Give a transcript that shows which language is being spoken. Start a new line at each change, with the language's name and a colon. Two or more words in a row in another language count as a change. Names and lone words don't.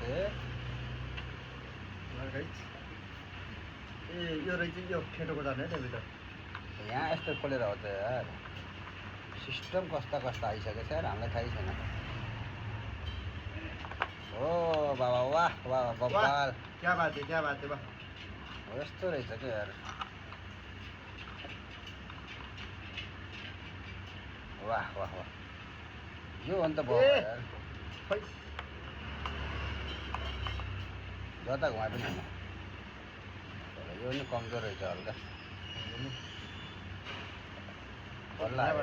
Nepali: ए यो रहेछ यो ठेटोको जाने है त्यहाँभित्र यहाँ यस्तो खोलेर हो त यार सिस्टम कस्ता कस्ता आइसकेको छ यार हामीलाई थाहै छैन ओ बाबा वाह वाह बबाल
Hindi: क्या बात है वाह
Nepali: यस्तो रहेछ क्या यार वाह वाह वाह यो अन्त भयो ए! यार खै जता घुमाए पनि होइन यो नि कमजोर रहेछ हल्का बल्ल आयो।